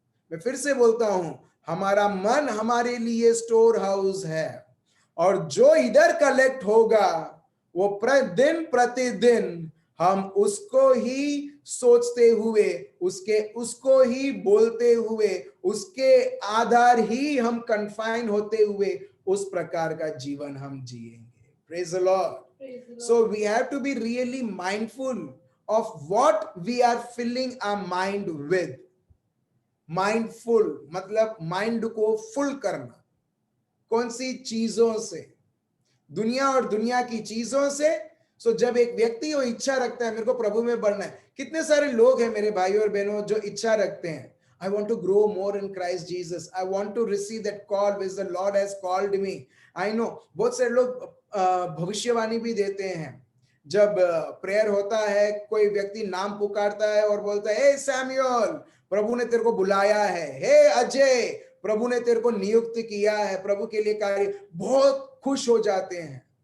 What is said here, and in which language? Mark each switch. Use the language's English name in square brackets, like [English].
[Hindi] मैं फिर से बोलता हूं, हमारा मन हमारे लिए स्टोर हाउस है, और जो इधर कलेक्ट होगा वो दिन प्रतिदिन हम उसको ही सोचते हुए, उसको ही बोलते हुए, उसके आधार ही हम कन्फाइन होते हुए उस प्रकार का जीवन हम जिएंगे। [English] Praise the lord. So we have to be really mindful of what we are filling our mind with. [Hindi] Mindful मतलब माइंड को फुल करना, कौन सी चीजों से? दुनिया और दुनिया की चीजों से। सो जब एक व्यक्ति वो इच्छा रखता है मेरे को प्रभु में बढ़ना है, कितने सारे लोग हैं मेरे भाई और बहनों जो इच्छा रखते हैं, [English] I want to grow more in Christ Jesus. I want to receive that call which the Lord has called me. I know [Hindi] बहुत सारे लोग भविष्यवाणी भी देते हैं। जब प्रेयर होता है, कोई व्यक्ति नाम पुकारता है और बोलता है, हे सैमुअल, प्रभु ने तेरे को बुलाया है, हे अजय, प्रभु ने तेरे को नियुक्त किया है प्रभु के लिए कार्य, बहुत खुश हो जाते हैं।